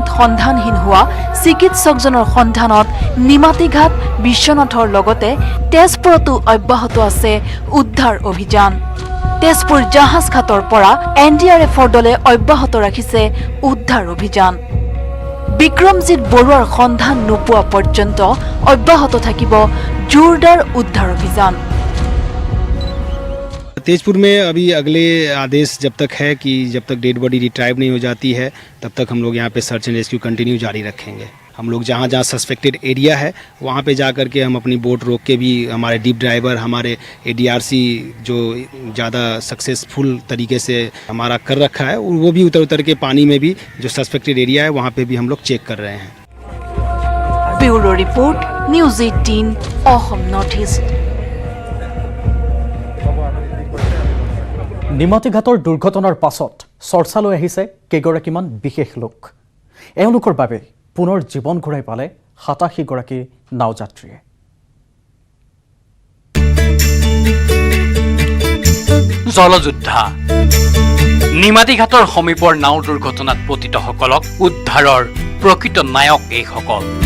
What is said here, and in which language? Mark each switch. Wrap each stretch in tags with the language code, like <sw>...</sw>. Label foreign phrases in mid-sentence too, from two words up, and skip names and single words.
<as>সন্ধানহীন হোৱা চিকিৎসকজনৰ সন্ধানত নিমাতীঘাট বিশ্বনাথৰ লগতে তেজপুৰতো অব্যাহত আছে উদ্ধাৰ অভিযান তেজপুৰ জাহাজ ঘাটৰ পৰা NDRFৰ দলে অব্যাহত ৰাখিছে উদ্ধাৰ অভিযান বিক্ৰমজিৎ বৰুৱাৰ সন্ধান নোপোৱা পৰ্যন্ত অব্যাহত থাকিব জোৰদাৰ উদ্ধাৰ অভিযান</as> <hi>तेजपुर में अभी अगले आदेश जब तक है कि जब तक</hi> <en>dead body retrieve</en> <hi>नहीं हो जाती है तब तक हम लोग यहाँ पे</hi> <en>search and rescue continue</en> <hi>जारी रखेंगे हम लोग जहाँ जहाँ</hi> <en>suspected area</en> <hi>है वहाँ पे जा कर के हम अपनी बोट रोक के भी हमारे</hi> <en>deep driver</en> <hi>हमारे ADRC जो ज़्यादा सक्सेसफुल तरीके से हमारा कर रखा है वो भी उतर उतर के पानी में भी जो</hi> <en>suspected area</en> <hi>है वहाँ पे भी हम लोग चेक कर रहे हैं</hi> <en>bureau report न्यूज 18 অসম নৰ্থ ইষ্ট</en> <as>নিমাতীঘাটৰ দুৰ্ঘটনাৰ পাছত চৰ্চালৈ আহিছে কেইগৰাকীমান বিশেষ লোক এওঁলোকৰ বাবে পুনৰ জীৱন ঘূৰাই পালে 87 গৰাকী নাওযাত্ৰীয়ে জলযোদ্ধা নিমাতীঘাটৰ সমীপৰ নাও দুৰ্ঘটনাত পতিতসকলক উদ্ধাৰৰ প্ৰকৃত নায়ক এইসকল</as>